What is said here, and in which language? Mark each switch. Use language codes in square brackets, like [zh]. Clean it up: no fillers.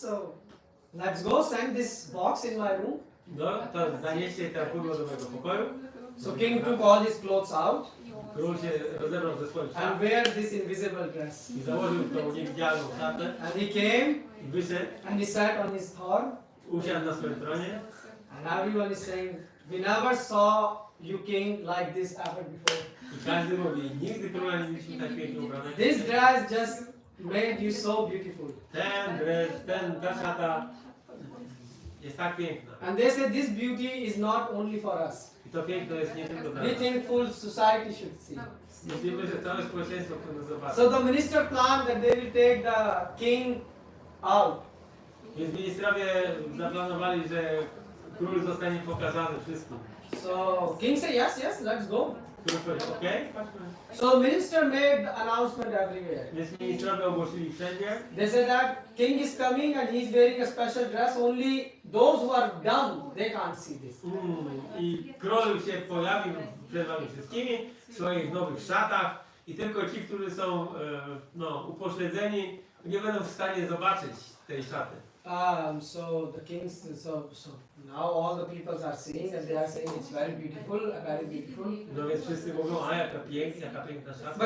[en] So let's go send this box in my room. [pl] No to zanieście te pudło do mojego pokoju. [en] So king took all his clothes out [pl] Król się rozebrał ze swoich [en] and [pl] szat [en] wear this invisible dress. [pl] i założył tą niewidzialną szatę [en] And he came [pl] i wyszedł, [en] and he sat on his throne. [pl] usiadł na swoim tronie. [en] And everyone is saying, we never saw you king like this ever before. [pl] I każdy mówi, nigdy króla nie widzieliśmy tak pięknie ubranego. [en] This dress just made you so beautiful. [pl] Ten dres, ta szata jest tak piękna. [en] And they said this beauty is not only for us. [pl] I to piękno jest nie tylko dla [en] We [pl] nas. [en] think full society should see. [pl] Myślimy, że całe społeczeństwo chce nas zobaczyć. [en] So the minister planned that they will take the king out. [pl] Więc ministrowie zaplanowali, że król zostanie pokazany wszystkim. [en] So king said, yes, yes, let's go. [pl] Król powiedział, okej, chodźmy. [en] So minister made the announcement everywhere. [pl] Więc ministrowie ogłosili wszędzie. [en] They said that king is coming and he is wearing a special dress. Only those who are done, they can't see this. [pl] I król się pojawił przed wami wszystkimi w swoich nowych szatach i tylko ci, którzy są upośledzeni, nie będą w stanie zobaczyć tej szaty. [en] So the kings, so now all the peoples are seeing and they are saying it's very beautiful, very beautiful. [pl] No więc wszyscy mówią, a jaka piękna szata.